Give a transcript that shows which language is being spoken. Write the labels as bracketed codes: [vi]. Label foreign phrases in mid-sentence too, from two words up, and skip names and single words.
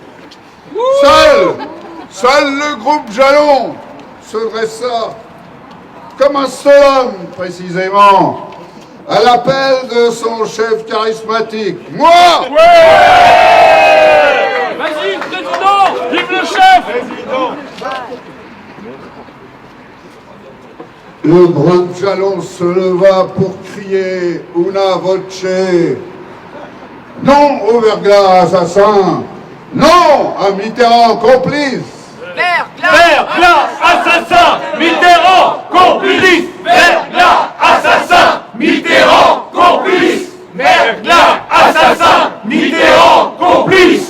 [fr] Seul le groupe Jalon se dressa comme un seul homme, précisément, à l'appel de son chef charismatique. Moi! Vas-y, président! Vive le chef! Le groupe Jalon se leva pour crier [la] una voce. [fr] Non au verglas assassin. Non à Mitterrand complice. Verglas, assassin! Mitterrand, complice! Verglas, assassin! Mitterrand, complice! Verglas, assassin! Mitterrand, complice!